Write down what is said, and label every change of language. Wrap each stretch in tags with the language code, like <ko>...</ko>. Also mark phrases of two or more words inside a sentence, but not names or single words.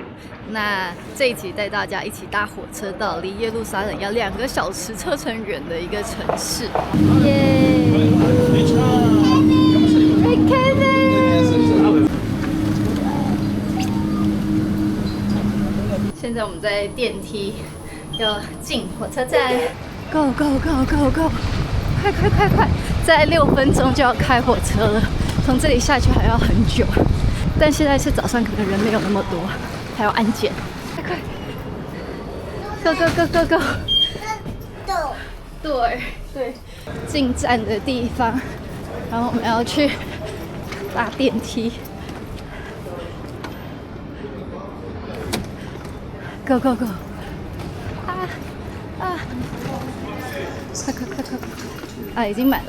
<zh>那這一集帶大家一起搭火車到離耶路撒冷要2個小時車程遠的一個城市。耶！現在我們在電梯要進火車站 ，</zh> <en>Go Go Go Go Go！</en> <zh>快快快快！再6分鐘就要開火車了，從這裡下去還要很久。但現在是早上，可能人沒有那麼多，還要安檢。快快 ！</zh> <en>Go Go Go Go Go！</en> <zh>對，進站的地方，然後我們要去搭電梯。</zh> <en>Go Go Go！</en> <zh>快！已經滿了。</zh>